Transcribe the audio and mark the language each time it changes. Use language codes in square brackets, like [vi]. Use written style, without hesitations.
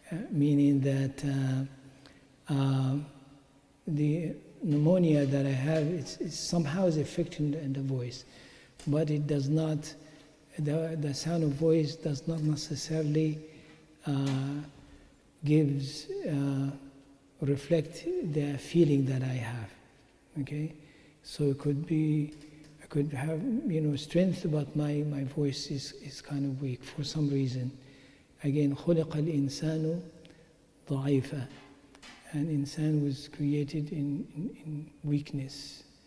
[en] Meaning that the pneumonia that I have, it's somehow is affecting the voice, but it does not, the sound of voice does not necessarily reflect the feeling that I have, okay? So it could be, I could have, strength, but my voice is kind of weak for some reason. Again, [ar] خُلِقَ الْإِنسَانُ ضَعِيفًا. [en] And insan was created in weakness.